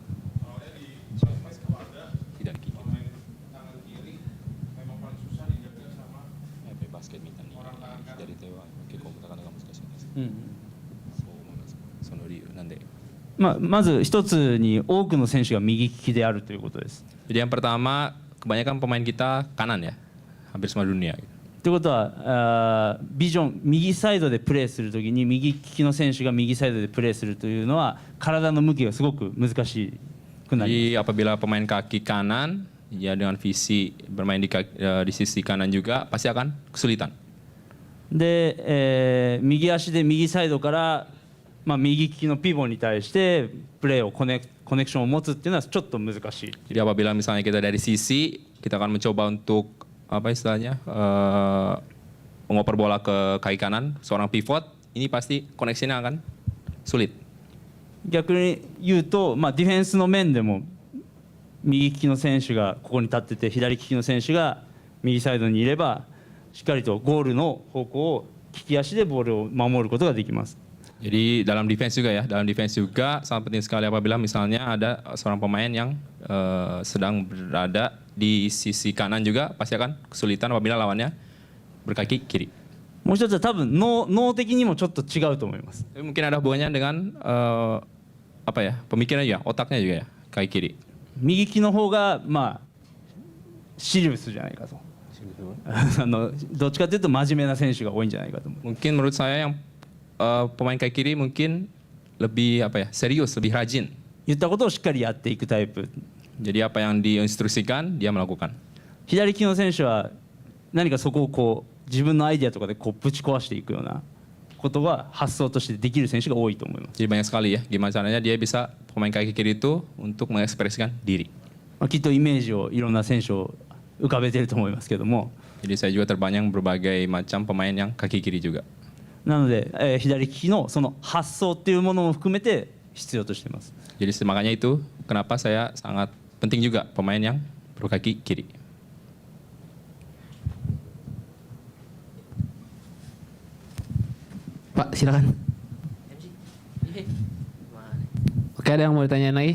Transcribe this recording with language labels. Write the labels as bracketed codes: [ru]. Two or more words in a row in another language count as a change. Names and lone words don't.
[id] Tidak kiri. Basket minta nih dari Tewa. Oke, kalau kita kan nggak masuk ke sini. So, nanti. [ja] まず一つに多くの選手が右利きであるということです。 [id] Jadi yang pertama, kebanyakan pemain kita kanan ya, hampir semua dunia. [ja] ということはビジョン右サイドでプレーするときに右利きの選手が右サイドでプレーするというのは体の向きがすごく難しくなります。 [id] Jadi apabila pemain kaki kanan, ya dengan visi bermain di sisi kanan juga pasti akan kesulitan. [ja] で、右足で右サイドから、右利きのピボに対してプレーをコネクションを持つっていうのはちょっと難しい。 [id] Jadi apabila misalnya kita dari sisi, kita akan mencoba untuk apa istilahnya mengoper bola ke kaki kanan, seorang pivot, ini pasti koneksinya akan sulit. [ja] 逆に言うと、ディフェンスの面でも右利きの選手がここに立ってて左利きの選手が右サイドにいればしっかりとゴールの方向を利き足でボールを守ることができます。 [id] Jadi dalam defense juga ya, sangat penting sekali apabila misalnya ada seorang pemain yang sedang berada di sisi kanan juga pasti akan kesulitan apabila lawannya berkaki kiri. [ja] もう一つは多分脳的にもちょっと違うと思います。 [id] Mungkin ada hubungannya dengan apa ya, pemikiran juga, otaknya juga ya, kaki kiri. [ja] 右利きの方がまあシリウスじゃないかとどっちかというと真面目な選手が多いんじゃないかと思う。 [id] Mungkin menurut saya yang pemain kaki kiri mungkin lebih apa ya, serius, lebih rajin. [ja] 言ったことをしっかりやっていくタイプ。 [id] Jadi apa yang diinstruksikan dia melakukan. [ja] 左利きの選手は何かそこをこう自分のアイデアとかでこうぶち壊していくようなことが発想としてできる選手が多いと思います。 [id] Jadi banyak sekali ya, gimana caranya dia bisa pemain kaki kiri itu untuk mengekspresikan diri. [ja] まあ、きっとイメージをいろんな選手を浮かべてると思いますけども、 [id] Jadi saya juga terbayang berbagai macam pemain yang kaki kiri juga. [ja] なので、左利きのその発想っていうものも含めて必要としています。 [id] Jadi makanya itu kenapa saya sangat penting juga pemain yang berkaki kiri. Pak, silakan. Oke, ada yang mau ditanyain lagi?